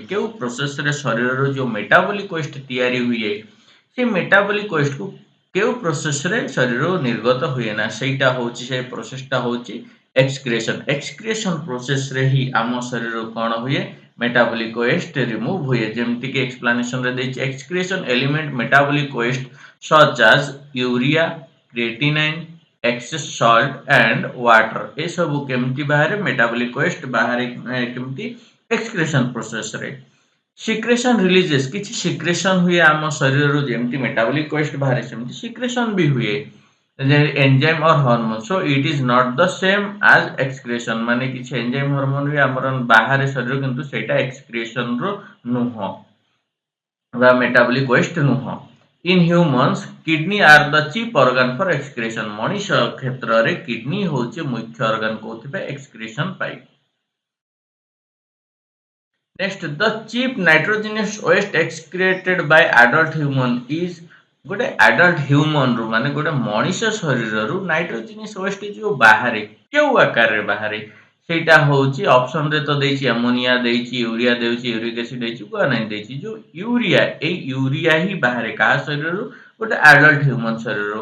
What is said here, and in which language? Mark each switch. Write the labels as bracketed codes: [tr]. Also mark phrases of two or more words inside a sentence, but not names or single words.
[or] କେଉଁ ପ୍ରୋସେସରେ ଶରୀରରୁ ଯେଉଁ [en] metabolic waste [or] ତିଆରି ହୁଏ, ସେ [en] metabolic wasteku [or] କେଉଁ ପ୍ରୋସେସରେ ଶରୀରରୁ ନିର୍ଗତ ହୁଏ ନା, ସେଇଟା ହେଉଛି ସେ ପ୍ରୋସେସଟା ହେଉଛି ଏକ୍ସକ୍ରିଏସନ୍। ଏକ୍ସକ୍ରିଏସନ୍ ପ୍ରୋସେସରେ ହିଁ ଆମ ଶରୀରରୁ କ'ଣ ହୁଏ, [en] metabolic waste remove [or] ହୁଏ। ଯେମିତିକି ଏକ୍ସପ୍ଲାନେସନରେ ଦେଇଛି, [en] excretion element metabolic waste such as urea, creatinine, excess salt and water। [or] ଏସବୁ କେମିତି ବାହାରେ, [en] metabolic waste [or] ବାହାରେ କେମିତି, ଏକ୍ସକ୍ରିଏସନ୍ ପ୍ରୋସେସରେ। [en] secretion releases, [or] କିଛି ସିକ୍ରେସନ୍ ହୁଏ ଆମ ଶରୀରରୁ, ଯେମିତି [en] metabolic waste [or] ବାହାରେ ସେମିତି ସିକ୍ରେସନ୍ ବି ହୁଏ, [en] enzyme or hormone. so it is not the same as excretion. [or] ମାନେ କିଛି [en] enzyme hormone [or] ବି ଆମର ବାହାରେ ଶରୀର, କିନ୍ତୁ ସେଇଟା ଏକ୍ସକ୍ରିଏସନ୍ର ନୁହଁ ବା [en] metabolic waste [or] ନୁହଁ। [en] In humans, kidney are the chief organ for excretion। [or] ମଣିଷ କ୍ଷେତ୍ରରେ କିଡନୀ ହେଉଛି ମୁଖ୍ୟ ଅର୍ଗାନ କୋଉଥିପାଇଁ, ଏକ୍ସକ୍ରିଏସନ୍ ପାଇଁ। ନେକ୍ସଟ, [en] the chief nitrogenous waste excreted by adult human is। [or] ଗୋଟେ [en] adult humanru, [or] ମାନେ ଗୋଟେ ମଣିଷ ଶରୀରରୁ [en] nitrogenous waste [or] ଯୋଉ ବାହାରେ, କେଉଁ ଆକାରରେ ବାହାରେ, ସେଇଟା ହେଉଛି ଅପସନରେ ତ ଦେଇଛି ଆମୋନିଆ ଦେଇଛି, ୟୁରିଆ ଦେଇଛି, [en] uric acid [or] ଦେଇଛି, ଗୁଆନାଇନ୍ ଦେଇଛି। ଯୋଉ ୟୁରିଆ, ଏଇ ୟୁରିଆ ହିଁ ବାହାରେ କାହା ଶରୀରରୁ, ଗୋଟେ [en] adult human [or] ଶରୀରରୁ।